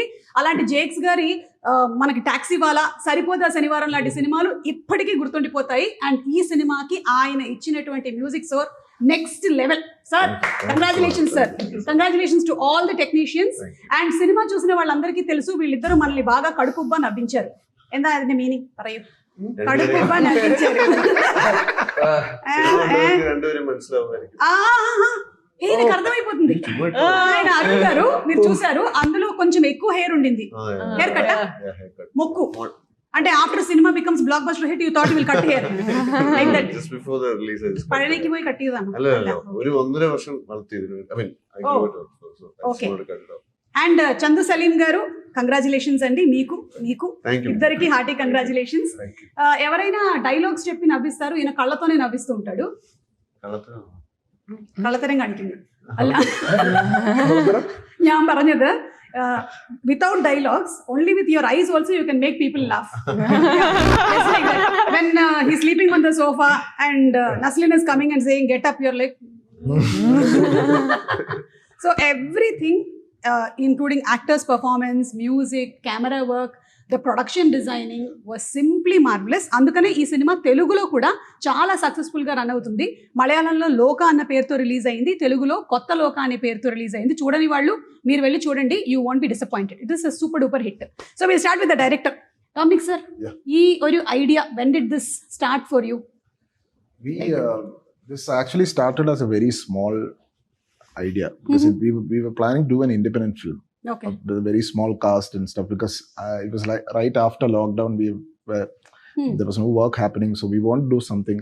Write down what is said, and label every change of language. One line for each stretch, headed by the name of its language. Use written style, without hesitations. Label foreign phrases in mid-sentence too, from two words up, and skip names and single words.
Telugu: అలాంటి జేక్స్ గారి మనకి టాక్సీ వాలా, సరిపోదా శనివారం లాంటి సినిమాలు ఇప్పటికీ గుర్తుండిపోతాయి. అండ్ ఈ సినిమాకి ఆయన ఇచ్చినటువంటి
English: music score next level. Sir congratulations sir. Congratulations to all the technicians.
Telugu: అండ్ సినిమా చూసిన వాళ్ళందరికీ తెలుసు వీళ్ళిద్దరూ మనల్ని బాగా కడుపుబ్బా నవ్వించారు.
Malayalam: എന്താ അതിന്റെ മീനിങ് പറയൂ?
Telugu: కడుపుబ్బా నవ్వించారు. ఈయనకు అర్థమైపోతుంది. ఆయన అడుగుతారు, మీరు చూసారు, అందులో కొంచెం ఎక్కువ హెయిర్ ఉండింది.
English: hair cut
Telugu: మొక్కు అంటే
English: after cinema becomes blockbuster hit you thought will cut here like that. just before the release I ജസ്റ്റ്
Malayalam: പഴനിക്ക് പോയി കട്ട് ചെയ്തതാണ്. അല്ല ഒരു 1.5 വർഷം വളർത്തിയിരുന്നു.
English: I mean I grew it also. Okay. And
Telugu: చందు సలీం గారు కంగ్రాచులేషన్స్ అండి. మీకు ఇద్దరికి
English: hearty congratulations.
Telugu: ఎవరైనా డైలాగ్స్ చెప్పి నవ్విస్తారు, ఈయన కళ్ళతోనే నవ్విస్తూ ఉంటాడు.
Malayalam: കള്ളത്തരം കാണിക്കുന്നു അല്ല, ഞാൻ പറഞ്ഞത്
English: without dialogues, only with your eyes also you can make people laugh. Just like that. When he's sleeping on the sofa and Naslin is coming and saying get up, you're like so everything including actors performance, music, camera work, the production designing was simply marvelous.
Telugu: అందుకనే ఈ సినిమా తెలుగులో కూడా చాలా సక్సెస్ఫుల్ గా రన్ అవుతుంది. మలయాళంలో లోక అన్న పేరుతో రిలీజ్ అయింది, తెలుగులో కొత్త లోక అనే పేరుతో రిలీజ్ అయింది. చూడని వాళ్ళు మీరు వెళ్ళి చూడండి,
English: You won't be disappointed. It is a super duper hit. So will start with the director. డామినిక్ సార్, ఈ ഒരു ఐడియా, when did this start for you? This actually started as a very small idea because we were planning to do an independent film. Okay. With a very small cast and stuff because it was like right after lockdown there was no work happening, so we want to do something.